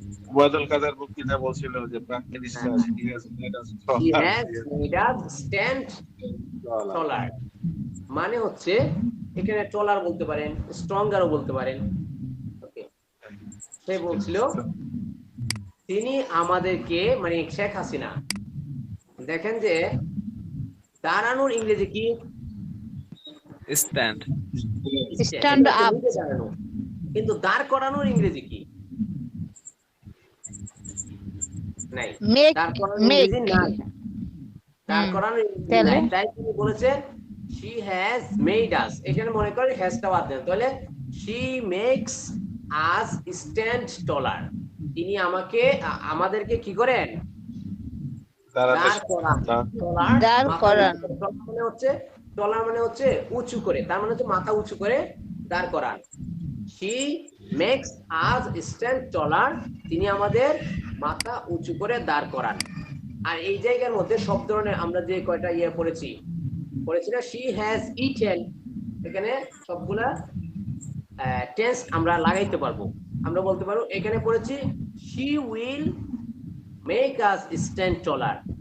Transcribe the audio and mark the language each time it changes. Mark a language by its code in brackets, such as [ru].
[bn] ওবায়দুল কাদের বক্তৃতা বলছিল যে prime minister [en] he has made us She has made us stand taller। [bn] মানে হচ্ছে এখানে টলার বলতে পারেন, স্ট্রঙ্গারও বলতে পারেন। ওকে, সে বলছিল তিনি আমাদেরকে, মানে শেখ হাসিনা, দেখেন যে দাঁড়ানোর ইংরেজি কি? [en] Stand. Stand up. [bn] দাঁড়ানো। কিন্তু দাঁড় করানোর ইংরেজি কি? নাই। [en] Make, [bn] দাঁড় করানোর [en] make. [bn] ইংরেজি নাই। দাঁড় করানোর ইংরেজি তাহলে? নাই। তাই তিনি বলেছে [en] she has made us। [bn] এখানে মনে করেন হ্যাজটা বাদ দেন, তাহলে [en] she makes us stand taller। [bn] তিনি আমাদেরকে কি করেন? দাঁড় করান। দাঁড় করান। টলার মানে হচ্ছে উঁচু করে, তার মানে হচ্ছে মাথা উঁচু করে দাঁড় করান। [en] She makes us stand taller। [bn] তিনি আমাদের মাথা উঁচু করে দাঁড় করান। আর এই জায়গার মধ্যে সব ধরনের আমরা যে কয়টা পড়েছি না, [en] she has eaten, [bn] এখানে সবগুলা টেন্স আমরা লাগাইতে পারবো। আমরা বলতে পারবো এখানে পড়েছি [en] she will make us stand taller।